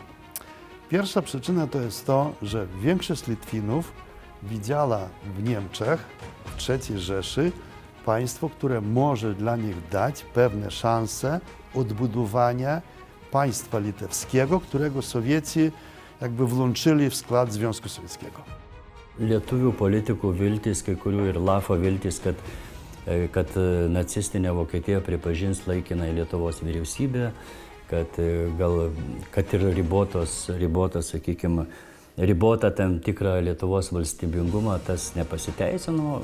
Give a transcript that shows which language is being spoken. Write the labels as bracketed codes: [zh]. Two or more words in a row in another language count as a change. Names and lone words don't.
[pl] Pierwsza przyczyna to jest to, że większość Litwinów widziała w Niemczech, w III Rzeszy, państwo, które może dla nich dać pewne szanse odbudowania państwa litewskiego, którego Sowieci jakby włączyli w skład Związku Sowieckiego. [lt] Lietuvių politikų viltis, kai kurių ir Lafo viltis, kad nacistinė Vokietija pripažins laikinai Lietuvos vyriausybę, kad ir sakykime, ribotą tam tikrą Lietuvos valstybingumą, tas nepasiteisino.